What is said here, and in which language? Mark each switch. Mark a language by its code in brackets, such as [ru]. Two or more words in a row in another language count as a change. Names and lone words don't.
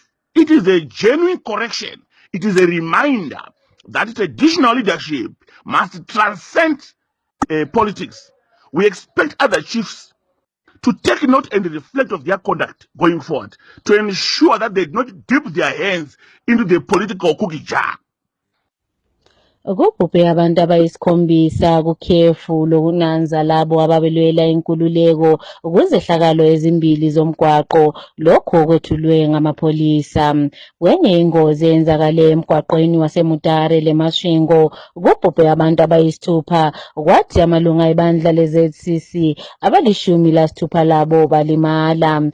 [en] It is a genuine correction. It is a reminder that traditional leadership must transcend politics. We expect other chiefs to take note and reflect of their conduct going forward, to ensure that they do not dip their hands into the political cookie jar. [nd] Kubhubhe abantu abayisikhombisa kukhefu lokunanza labo ababelwela inkululeko kuzehlakalo ezimbili zomgwaqo, lokho kwethulwe ngamapholisa. Kwenye ingozi eyenzakale emgwaqweni waseMutare leMasvingo kubhubhe abantu abayisithupha, kwathi amalunga ebandla le-ZCC abali-16 labo balimala.